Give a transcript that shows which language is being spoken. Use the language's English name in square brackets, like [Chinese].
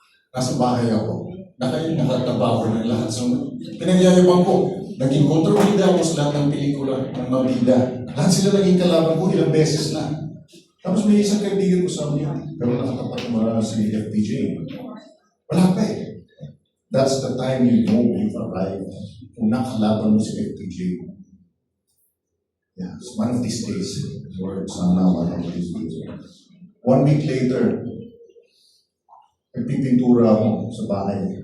[Filipino] Nasa bahay ako. Nakataba ko ng lahat. So, pinagyayabang ko. Naging kontrabida ako sa lahat ng pelikula ng mabida. Lahat sila naging kalaban ko ilang beses na. Tapos may isang kaibigan ko sa niya. Pero nakatapat naman si FPJ. Wala pa eh. [English] That's the time you know you've arrived. [Filipino] Kung nakalaban mo si FPJ. [English] Yeah, it's one of these days. Lord, sana one of these days. [Filipino] 1 week later, nagpipintura ako sa bahay.